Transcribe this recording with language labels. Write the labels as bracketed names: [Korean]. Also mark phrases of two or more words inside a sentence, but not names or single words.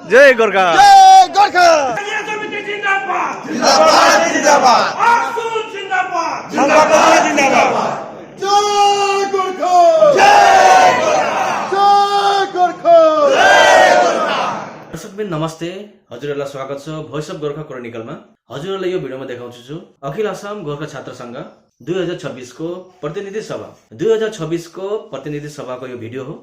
[Nepali] जय गोर्खा जय गोर्खा समिति जिंदाबाद जिंदाबाद जिंदाबाद आक्सू जिंदाबाद जिंदाबाद जिंदाबाद जय गोर्खा जय गोर्खा जय गोर्खा। दर्शकबिन नमस्ते, हजुरहरूलाई स्वागत छ भोइस अफ गोर्खा क्रोनिकलमा। हजुरहरूलाई यो भिडियोमा देखाउँछु छु अखिल आसाम गोर्खा छात्र संघ 2026 को प्रतिनिधि सभा 2026 को प्रतिनिधि सभाको यो भिडियो हो।